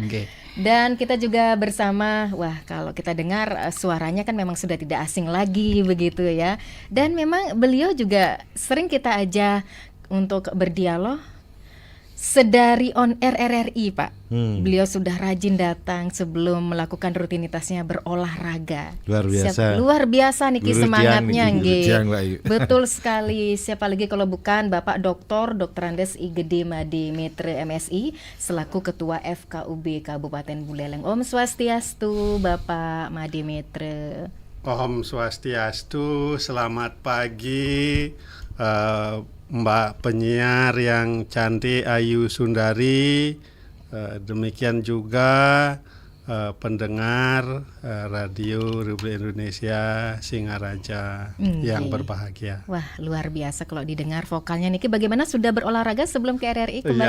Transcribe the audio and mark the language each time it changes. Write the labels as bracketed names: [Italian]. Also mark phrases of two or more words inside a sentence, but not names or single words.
[Indonesian] Dan kita juga bersama, wah kalau kita dengar suaranya kan memang sudah tidak asing lagi begitu ya. Dan memang beliau juga sering kita ajak untuk berdialog sedari [English] on air [Indonesian] RRI Pak. Beliau sudah rajin datang sebelum melakukan rutinitasnya berolahraga. Luar biasa niki semangatnya nggih. Betul sekali. Siapa lagi kalau bukan Bapak Dr. Andes I Gede Made Metre MSI selaku Ketua FKUB Kabupaten Buleleng. [Balinese] Om Swastiastu Bapak Made Metre. Om Swastiastu, [Indonesian] selamat pagi Mbak penyiar yang cantik Ayu Sundari, demikian juga pendengar Radio Republik Indonesia Singaraja yang berbahagia. Wah luar biasa kalau didengar vokalnya niki. Bagaimana sudah berolahraga sebelum ke RRI kembali